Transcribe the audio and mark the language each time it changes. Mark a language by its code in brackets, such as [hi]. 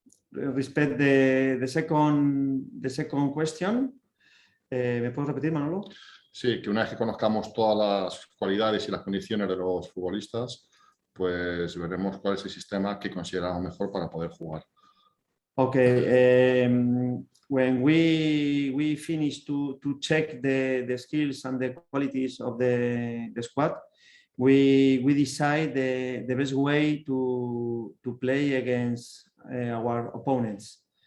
[en] Respect the second question. [es] ¿Me puedes repetir, Manolo? Sí, que una vez que conozcamos todas las cualidades y las condiciones de los futbolistas, pues veremos cuál es el sistema que consideramos mejor para poder jugar. [en] Okay. When we finish to check the skills and the qualities of the squad, we decide the best way to play against our opponents.